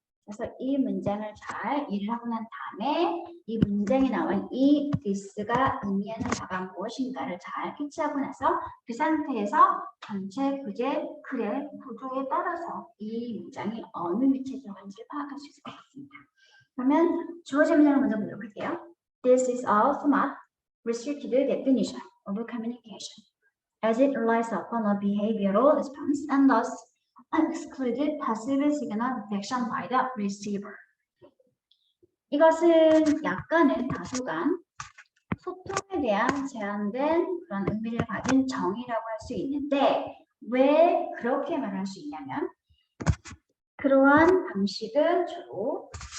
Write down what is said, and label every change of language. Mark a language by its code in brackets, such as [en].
[ko] 그래서 이 문장을 잘 이해를 하고 난 다음에 이 문장에 나온 이 this가 의미하는 바가 무엇인가를 잘 캐치하고 나서 그 상태에서 전체 글의 구조에 따라서 이 문장이 어느 위치에 들어가는지를 파악할 수 있을 것 같습니다. 그러면 주어진 문장을 먼저 보도록 할게요. [en] This is a somewhat restricted definition of communication, as it relies upon a behavioral response and thus excluded passive signal detection by the receiver. [ko] 이것은 약간은 다소간 소통에 대한 제한된 그런 의미를 가진 정의라고 할 수 있는데 왜 그렇게 말할 수 있냐면 그러한 방식은 주로